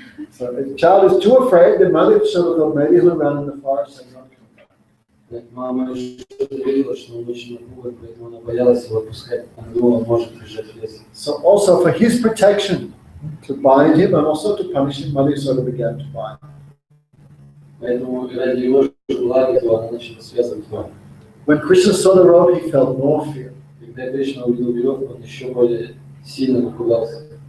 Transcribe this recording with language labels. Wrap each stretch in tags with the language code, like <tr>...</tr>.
<en>So if the child is too afraid, the mother should have thought maybe he'll run in the forest and not come back.</en> <ru>Мама что-то видела, что он очень напуган, поэтому она боялась его отпускать. Она думала, он может бежать в лес.</ru> <en>So also for his protection, to bind him and also to punish him, Mother sort of began to bind.</en> <ru>Поэтому ради его блага она начала связывать его.</ru> <en>When Krishna saw the rope, he felt more fear.</en> <ru>Когда Кришна увидел веревку, он еще более сильно напугался.</ru>